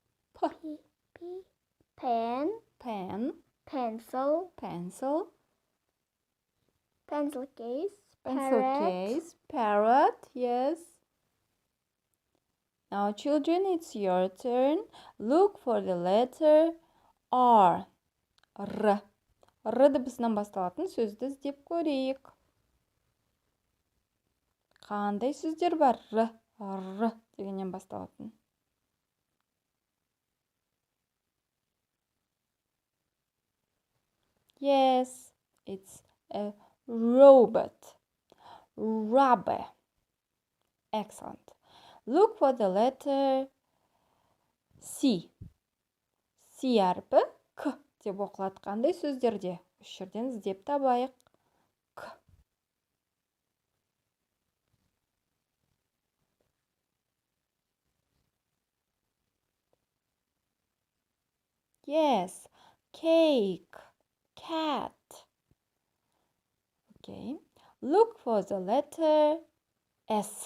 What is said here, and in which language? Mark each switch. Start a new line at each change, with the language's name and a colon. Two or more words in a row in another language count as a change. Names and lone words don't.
English: pen, Pen. pencil, Pencil. pencil case, Pencil parrot, case. Parrot. Yes. Now, children, it's your turn. Look for the letter R. R.
Kazakh: R дыбысынан басталатын сөзді іздеп көрейік. Қандай сөздер бар? R дегеннен басталатын.
English: Yes, it's a robot. Rubber. Excellent. Look for the letter C.
Kazakh: C әрпі К деп оқылады. Қандай сөздерде? Үш жерден іздеп табайық.
English: К. Yes, cake, cat. Okay. Look for the letter S.